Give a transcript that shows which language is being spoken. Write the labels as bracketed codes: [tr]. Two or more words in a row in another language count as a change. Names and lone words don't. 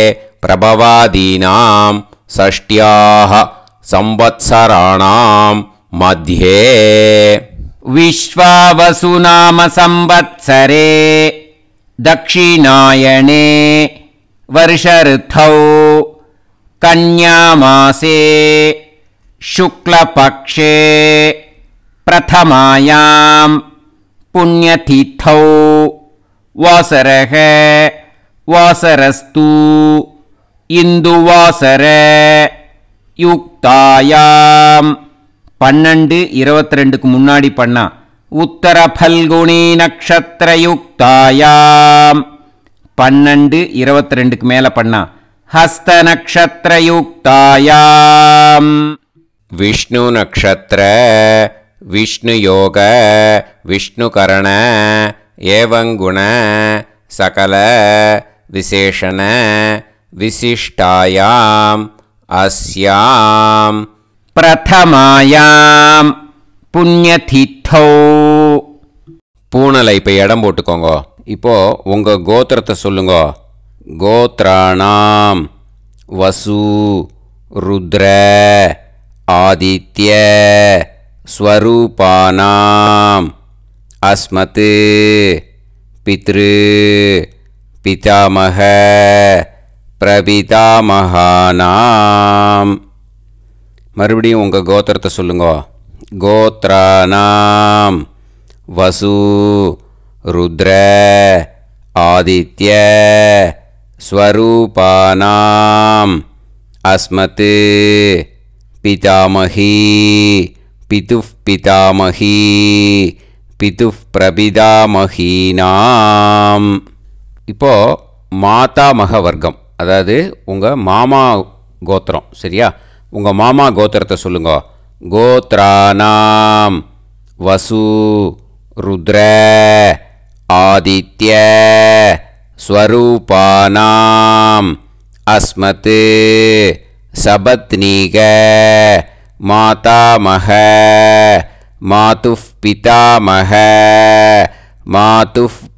[sa] प्रभवादीनां षष्ट्याः संवत्सराणां मध्ये विश्वावसुनाम संवत्सरे दक्षिणायने वर्षऋतौ कन्यामासे शुक्लपक्षे प्रथमायां पुण्यतिथौ वासरः वासरस्तु इन्दुवासर युक्तायां [ta] 12-22க்கு முன்னாடி [sa] பண்ணா उत्तर फल्गुनी नक्षत्र युक्तायाम् 12-22க்கு [ta] மேல பண்ணா [sa] हस्त नक्षत्र युक्तायाम विष्णु नक्षत्र विष्णु योग विष्णु करण एवं गुण सकल विशेषण विशिष्टायाम अस्याम प्रथमायाम पुण्यतिथौ. [ta] பூணலை இப்போ இடம் போட்டுக்கோங்க. இப்போ உங்க கோத்திரத்தை சொல்லுங்க. [sa] गोत्राणां वसु रुद्र आदित्य स्वरूपाणां अस्मत् पितृ पितामह प्रपितामहानां. [ta] மறுபடியும் உங்க கோத்திரத்தை சொல்லுங்க. [sa] गोत्राणाम् वसु रुद्र आदित्य स्वरूपानाम् अस्मत् पितामही पितुः पितामही पितुः பிரபிதாமஹீனாம். [ta] இப்போது மாதாமக வர்க்கம், அதாவது உங்கள் மாமா கோத்திரம். சரியா? உங்கள் மாமா கோத்திரத்தை சொல்லுங்க. [sa] गोत्राणाम् वसु रुद्र आदित्य स्वरूपाणाम् अस्मत् सपत्नीक मातामह मातुः पितामह मातुः பிதாமக மாதுஃப்